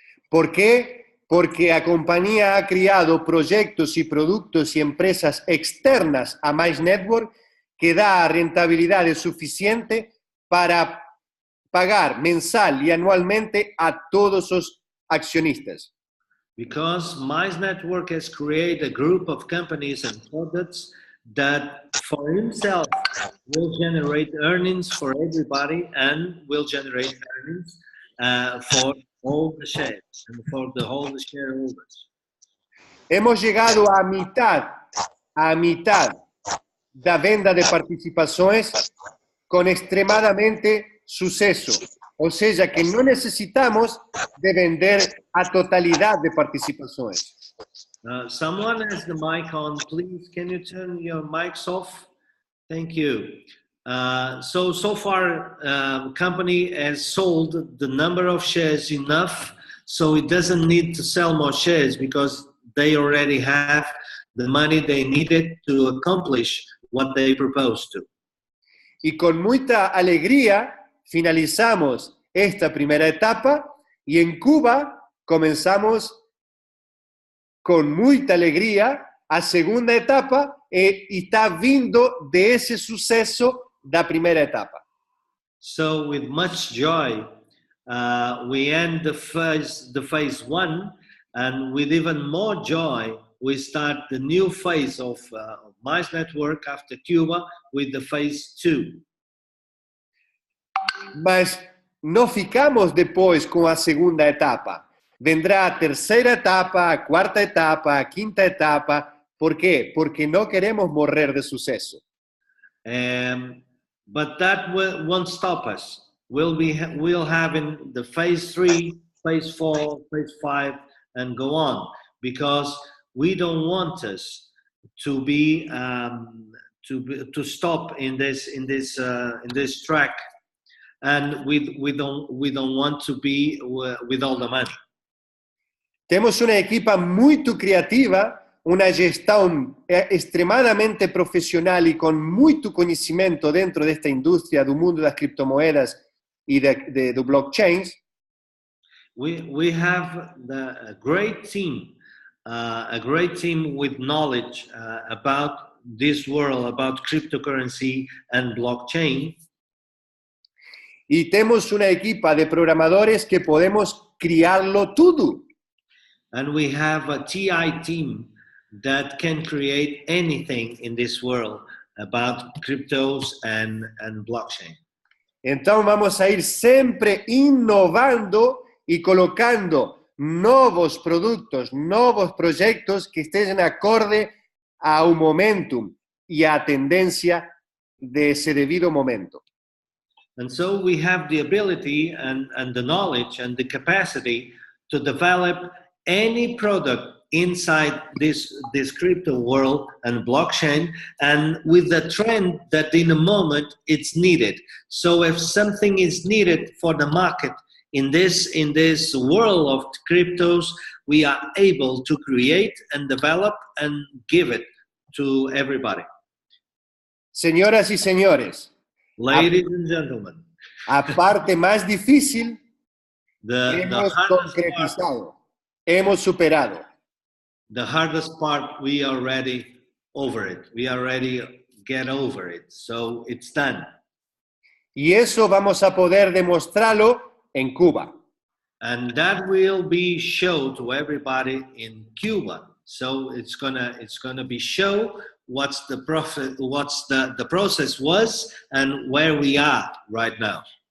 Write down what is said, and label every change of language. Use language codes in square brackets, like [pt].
[es] ¿Por qué? Porque a compañía ha creado proyectos y productos y empresas externas a Mize Network que da rentabilidad suficiente para pagar mensal y anualmente a todos los accionistas. [en] Because Mize Network has created a group of companies and products that for himself will generate earnings for everybody and will generate earnings for all the shares and for all the shareholders. [es] Hemos llegado a mitad da venda de participaciones con extremadamente suceso. O sea que no necesitamos de vender a totalidad de participaciones. [en] Someone has the mic on, please. Can you turn your mics off? Thank you. So far, company has sold the number of shares enough, so it doesn't need to sell more shares because they already have the money they needed to accomplish what they proposed to. [es] Y con mucha alegría finalizamos esta primera etapa y en Cuba comenzamos con mucha alegría a segunda etapa y está vindo de ese suceso da primera etapa. [en] So with much joy, we end the phase 1, and with even more joy, we start the new phase of Mize Network after Cuba with the phase 2. [pt] Mas no ficamos depois com a segunda etapa. Vendrá a terceira etapa, a quarta etapa, a quinta etapa. ¿Por quê? Porque não queremos morrer de sucesso. [en] But that won't stop us. We'll have in the phase 3, phase 4, phase 5, and go on, because we don't want us to be to stop in this track, and we don't want to be with all the money. [pt] Temos uma equipa muito criativa, uma gestão extremadamente profissional e com muito conhecimento dentro desta indústria do mundo das criptomoedas e do blockchain. [en] We have a great team with knowledge about this world, about cryptocurrency and blockchain. [pt] E temos uma equipa de programadores que podemos criarlo tudo. [en] And we have a TI team that can create anything in this world about cryptos and blockchain. [pt] Então vamos a ir sempre inovando e colocando novos produtos, novos projetos que estejam acorde ao momentum e à tendência desse devido momento. [en] And so we have the ability and the knowledge and the capacity to develop any product inside this crypto world and blockchain, and with the trend that in a moment it's needed. So if something is needed for the market in this world of cryptos, we are able to create and develop and give it to everybody. [es] Señoras y señores, [en] Ladies and gentlemen, [es] a parte más difícil, [en] the [es] hemos [en] hardest part, [es] concretizado, hemos superado. [en] the hardest part, we are already over it. We already get over it. So it's done. [es] Y eso vamos a poder demostrarlo en Cuba. [en] And that will be shown to everybody in Cuba. So it's gonna be show what's the process was and where we are right now.